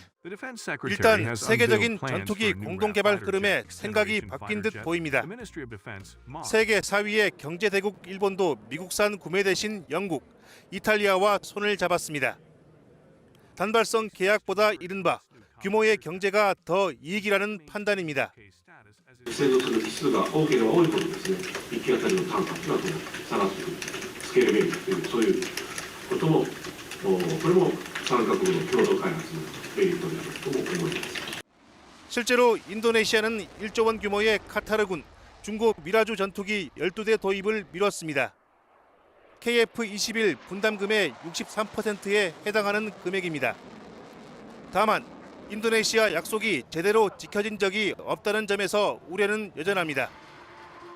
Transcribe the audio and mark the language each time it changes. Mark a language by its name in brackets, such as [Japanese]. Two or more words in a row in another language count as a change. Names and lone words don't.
[Korean] 일단 세계적인 전투기 공동개발 흐름에 생각이 바뀐 듯 보입니다. 세계 4위의 경제대국 일본도 미국산 구매 대신 영국, 이탈리아와 손을 잡았습니다. 단발성 계약보다 이른바 규모의 경제가 더 이익이라는 판단입니다. [Japanese] 製造する機数が多ければ多いほどですね、1機当たりの単価が下がってくる、スケールメリットというそういうことも、これも3カ国の共同開発のメリットであるとも思います。 [Korean] 실제로 인도네시아는 1조 원 규모의 카타르군, 중고 미라주 전투기 12대 도입을 미뤘습니다. KF-21 분담금의 63%에 해당하는 금액입니다. 다만 인도네시아 약속이 제대로 지켜진 적이 없다는 점에서 우려는 여전합니다.